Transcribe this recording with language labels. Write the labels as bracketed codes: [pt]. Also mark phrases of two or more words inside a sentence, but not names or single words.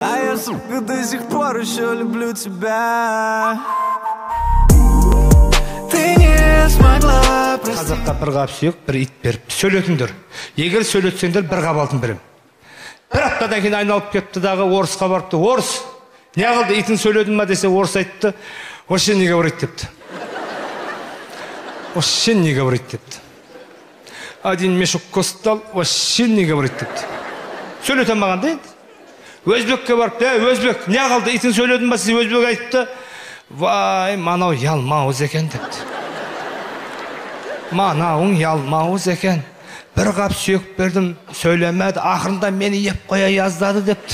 [ru] я, сука, до сих пор еще люблю тебя. Ты не смогла простить. [kk] Қазаққа бір қап сүйек, бір ит беріпті. Сөйлетіңдер. Егер сөйлетсеңдер, бір қап алтын берем. Бір аптадан кейін айналып кетті дағы орысқа барыпты. Орыс, не қылды, итің сөйледің ма десе, орыс айтты. [ru] Вообще не говорит депті. Вообще не говорит депті. Один мешок костал, вообще не говорит депті. [kk] Сөйлетен маған дейді. Өзбекке барыпты, өзбек, не қылды, итің сөйледің ма, сіз өзбек айтты. Вай, манау ялмауыз екен депті. Манауың ялмауыз екен. Бір қап сүйек бердім, сөйлемеді, ақырында мені еп қоя яздады депті.